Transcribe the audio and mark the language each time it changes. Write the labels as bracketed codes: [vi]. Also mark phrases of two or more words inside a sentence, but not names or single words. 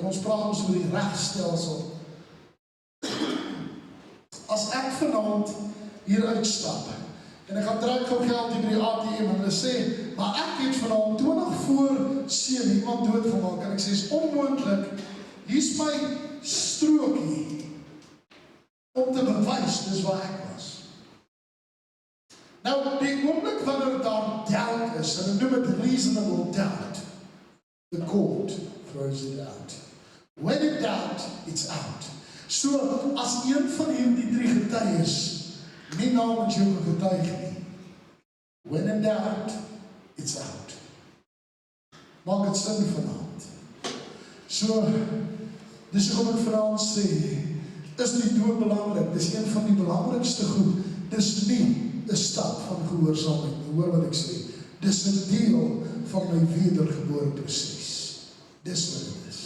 [af] Ons praat ons oor die regstelsel. As ek vanaand hier uitstap, en ek gaan trek gou geld hier by die ATM, en hulle sê, maar ek het vanaand 20 voor 7 iemand doodgemaak, en ek sê, is onmoontlik, hier is my strokie, om te bewys, dis waar ek was. Nou, die oomblik wanneer daar doubt is, en ek noem het [en] reasonable doubt, the court throws it out. When in doubt, it's out. So, [af] as een van hierdie 3 getuies nie namens jou getuig nie, [en] when in doubt, it's out. [af] Maak het sin vanaand. So, dis wat ek vanaand sê, is die dood belangrik, dis een van die belangrikste goed, dis nie 'n stap van gehoorsaamheid nie, hoor wat ek sê, dis 'n deel van my wedergebore proses, dis wat het is.